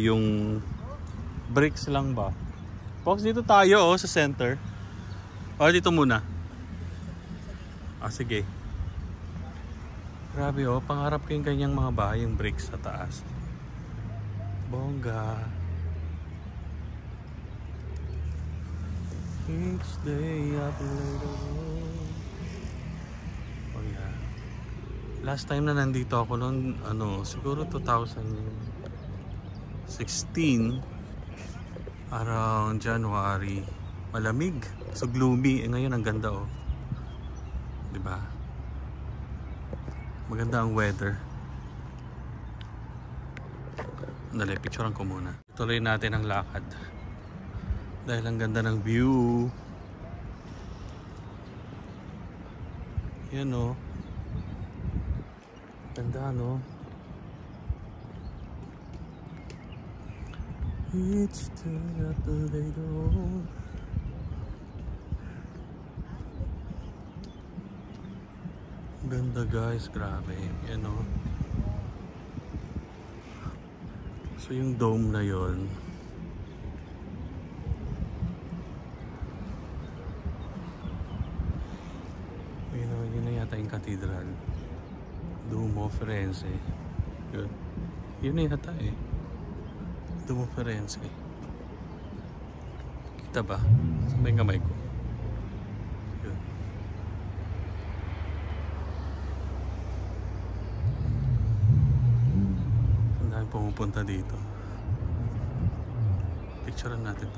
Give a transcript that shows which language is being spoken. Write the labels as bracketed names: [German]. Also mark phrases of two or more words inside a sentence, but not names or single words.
[Filipino] Yung bricks lang ba? Fox, dito tayo oh, sa center. O, dito muna. Ah, sige. Grabe oh, pangarap ko yung ganyang mga bahay, yung bricks sa taas. Bongga. Each day up later. [English] Oh yeah. [Filipino] Last time na nandito ako noon, ano, siguro 2016, around January. Malamig, [English] so gloomy. [Filipino] Ngayon ang ganda oh. 'Di ba? Maganda ang weather. Dali, picturean ko muna. Tuloy natin ang lakad. Dahil ang ganda ng view. Yan o. Ganda no. Each day up later. Ganda guys, grabe. Yan o. So yung dome na yon, yun na yata yung cathedral. Duomo Firenze. Yun na yata eh. Duomo Firenze. Kita ba? Sa may kamay ko. Yun. daming pumupunta dito. Picturean natin to.